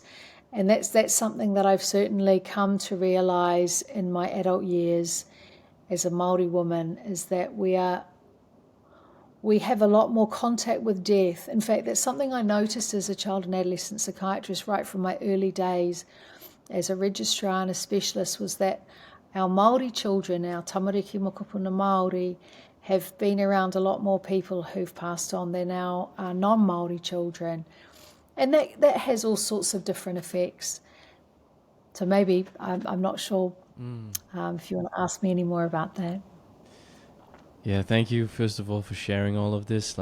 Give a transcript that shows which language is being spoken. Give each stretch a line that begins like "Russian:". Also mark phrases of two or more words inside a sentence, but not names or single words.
English: And that's something that I've certainly come to realize in my adult years as a Māori woman, is that we have a lot more contact with death. In fact, that's something I noticed as a child and adolescent psychiatrist right from my early days as a registrar and a specialist, was that our Māori children, our
Māori: tamariki mokopuna Māori,
English: have been around a lot more people who've passed on than our non-Māori children. And that has all sorts of different effects. So maybe, I'm not sure if you want to ask me any more about that. Yeah, thank you, first of all, for sharing all of this.